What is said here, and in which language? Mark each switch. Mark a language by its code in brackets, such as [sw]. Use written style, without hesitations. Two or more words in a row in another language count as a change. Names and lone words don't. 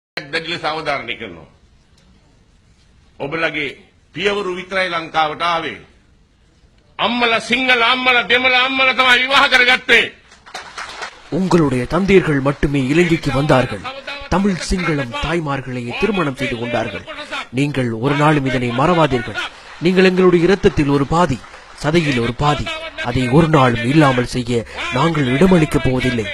[si] දැඩිව සාවධානය කරනවා. ඔබලගේ පියවරු විතරයි ලංකාවට ආවේ. අම්මලා සිංහල අම්මලා දෙමළ අම්මලා තමයි විවාහ කරගත්තේ. [ta] உங்களுடைய தந்தையர்கள் மட்டுமே இலங்கைக்கு வந்தார்கள். தமிழ் சிங்களம் தாய்மார்களை திருமணம் செய்து கொண்டார்கள். நீங்கள் ஒரு நாளும் இதனை மறவாதீர்கள். நீங்கள் எங்களுடைய இரத்தத்தில் ஒரு பாதி, சதையில் ஒரு பாதி. அதை ஒரு நாளும் இல்லாமல் செய்ய நாங்கள் இடமளிக்கப் போவதில்லை.